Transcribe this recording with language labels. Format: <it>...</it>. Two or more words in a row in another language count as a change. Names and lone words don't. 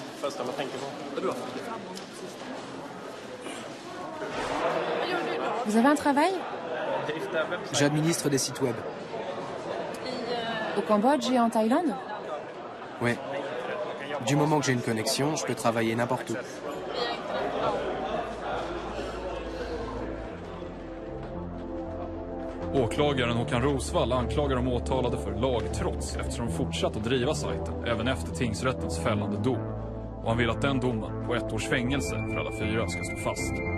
<fr>Vous avez un travail? J'administre des sites web. Au Cambodge et en Thaïlande? Ouais. Du moment que j'ai une connexion, je peux travailler n'importe où.</fr> <sv>Åklagaren Håkan Rosvall anklagar de åtalade för lagtrots eftersom de fortsatt att driva sajten även efter tingsrättens fällande dom. Och han vill att den domen på 1 års fängelse för alla 4 ska stå fast.</sv>